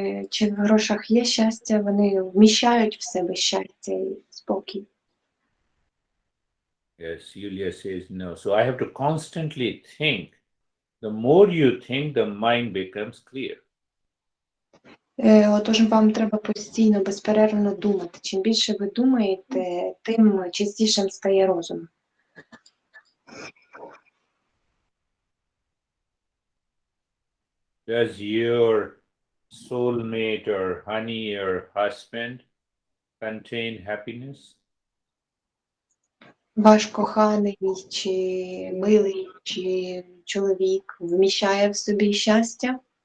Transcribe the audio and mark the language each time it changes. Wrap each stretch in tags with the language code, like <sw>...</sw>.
<uk>Чи в грошах є щастя, вони вміщають в себе щастя і спокій.</uk> <en>Yes, Yulia says no. So I have to constantly think. The more you think, the mind becomes clear.</en> <uk>Отож вам треба постійно, безперервно думати. Чим більше ви думаєте, тим чистішим стає розум.</uk> <en>Does your soulmate or honey or husband contain happiness?</en> <uk>Ваш коханий, чи милий, чи чоловік вміщає в собі щастя?</uk>